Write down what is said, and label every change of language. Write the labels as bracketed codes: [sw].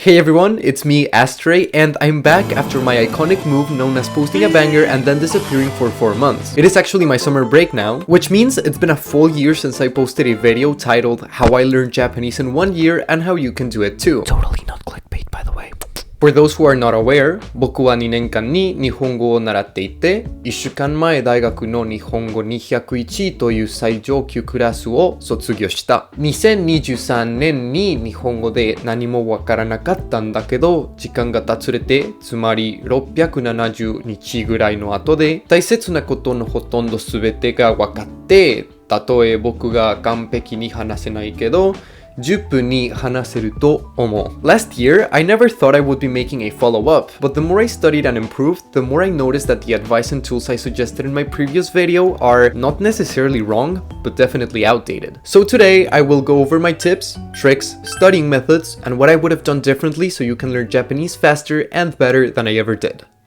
[en] Hey everyone, it's me, Astrei, and I'm back after my iconic move known as posting a banger and then disappearing for 4 months. It is actually my summer break now, which means it's been a full year since I posted a video titled How I Learned Japanese in 1 year and how you can do it too. Totally not clickbait, by the way. For those who are not aware, [ja] 僕は2年間に日本語を習っていて、1週間前大学の日本語201という最上級クラスを卒業した。 2023年に日本語で何もわからなかったんだけど、時間が経つれて、つまり670日ぐらいの後で、大切なことのほとんど全てが分かって、たとえ僕が完璧に話せないけど、10分に話せると思う。 [en] Last year, I never thought I would be making a follow-up, but the more I studied and improved, the more I noticed that the advice and tools I suggested in my previous video are not necessarily wrong, but definitely outdated. So today, I will go over my tips, tricks, studying methods, and what I would have done differently so you can learn Japanese faster and better than I ever did.